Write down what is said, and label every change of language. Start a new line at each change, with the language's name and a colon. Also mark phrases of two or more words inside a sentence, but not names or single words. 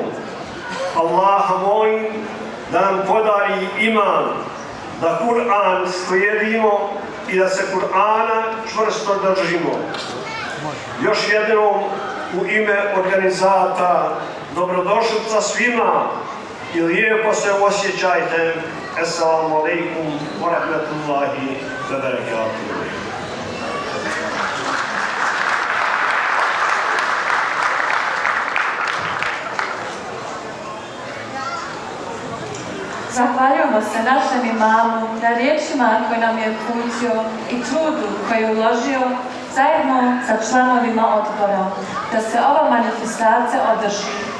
Bosnian: Allaha molim da nam podari iman, da Kur'an slijedimo i da se Kur'ana čvrsto držimo. Još jednom u ime organizatora dobrodošlica svima i lijepo se osjećajte.
Arabic: السلام عليكم ورحمة الله وبركاته.
Bosnian: Zahvaljujemo se našem imamu na riječima koje nam je uputio i trudu koji je uložio zajedno sa članovima odbora da se ova manifestacija održi.